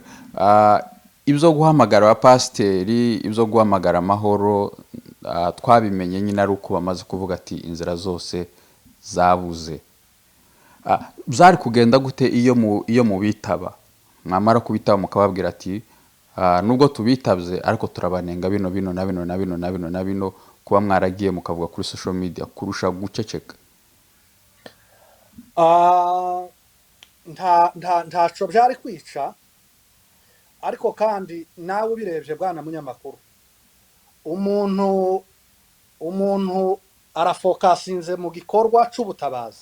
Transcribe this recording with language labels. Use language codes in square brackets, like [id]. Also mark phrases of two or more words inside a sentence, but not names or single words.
[rw] Ibyo guhamagara abapasiteri, ibyo guhamagara amahoro, twabimenye nyine ari uko bamaze kuvuga ati inzira zose zabuze. Byari kugenda gute iyo mubitaba? Mwamara kubitaba mukababwira ati nubwo tubitabye ariko turabanenga bino na bino na bino na bino na bino, kuba mwaragiye mukavuga kuri [en] social media [rw] kurusha guceceka? Ntaco byari kwica, ariko kandi nawe ubirebye bwana munyamakuru, umuntu arafokasinze mu gikorwa cy'ubutabazi.